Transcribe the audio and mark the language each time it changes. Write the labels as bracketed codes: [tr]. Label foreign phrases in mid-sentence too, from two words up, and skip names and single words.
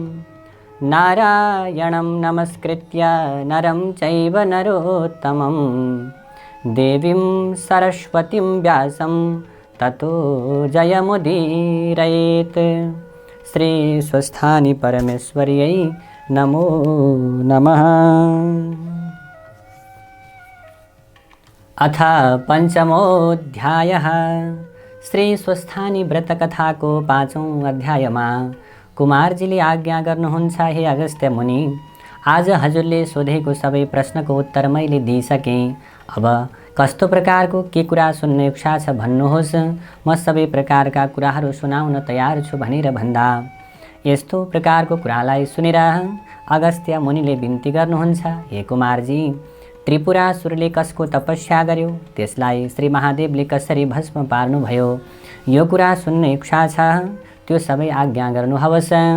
[sa] नारायणं नमस्कृत्य नरं चैव नरोत्तमं देवीं सरस्वतीं व्यासं ततो जयमुदीरयेत्। श्री स्वस्थानी परमेश्वर्यै नमो नमः। अथ पंचमोऽध्यायः। [ne] श्री स्वस्थानी व्रत कथा को 5औं अध्यायमा कुमारजीले आज्ञा गर्नुहुन्छ, हे अगस्त्य मुनि, आज हजुरले सोधेको सबै प्रश्नको उत्तर मैले दिइसकेँ। अब कस्तो प्रकारको के कुरा सुन्ने इच्छा छ भन्नुहोस्, म सबै प्रकारका कुराहरू सुनाउन तयार छु भनेर भन्दा यस्तो प्रकारको कुरालाई सुनेर अगस्त्य मुनिले बिन्ती गर्नुहुन्छ, हे कुमारजी, त्रिपुरासुरले कसको तपस्या गर्यो, त्यसलाई श्री महादेवले कसरी भस्म पार्नुभयो, यो कुरा सुन्ने इच्छा छ, त्यो सबै आज्ञा गर्नुहोस्।